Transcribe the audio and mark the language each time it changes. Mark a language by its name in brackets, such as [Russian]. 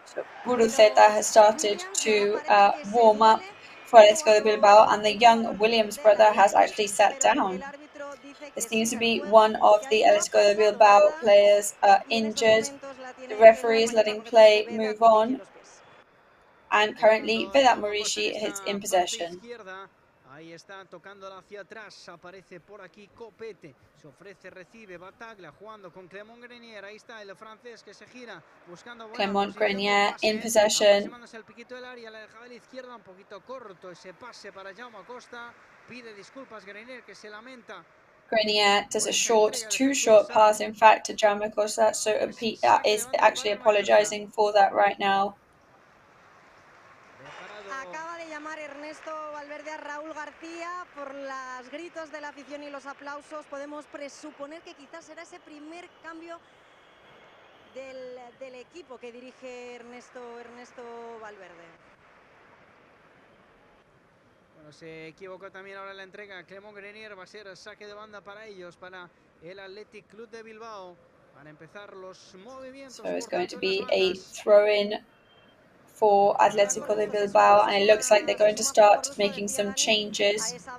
[English] So Guruceta has started to warm up for Atletico de Bilbao, and the young Williams brother has actually sat down. There seems to be one of the Atletico de Bilbao players injured. The referee is letting play move on, and currently Vedat Murishi is in possession. [Spanish] Ahí está tocándola hacia atrás, aparece por aquí Copete, se ofrece, recibe, Bataglia jugando con Clément Grenier, ahí está el francés que se gira, buscando [English] Clément Grenier in possession. [Spanish] El piquito del área, la dejaba de la izquierda, un poquito corto ese pase para Jaume Acosta, pide disculpas Grenier que se lamenta. [English] Grenier does a too short pass in fact to Jaume Acosta, so is actually apologising for that right now. [Spanish] Acaba de llamar Ernesto Valverde a Raúl García por los gritos de la afición y los aplausos. Podemos presuponer que quizás será ese primer cambio del equipo que dirige Ernesto Valverde. Bueno, se equivocó también ahora la entrega. Clément Grenier va a ser saque de banda para ellos, para el Athletic Club de Bilbao. Para empezar los movimientos. [English] So it's going to be a throw-in for Atletico de Bilbao, and it looks like they're going to start making some changes.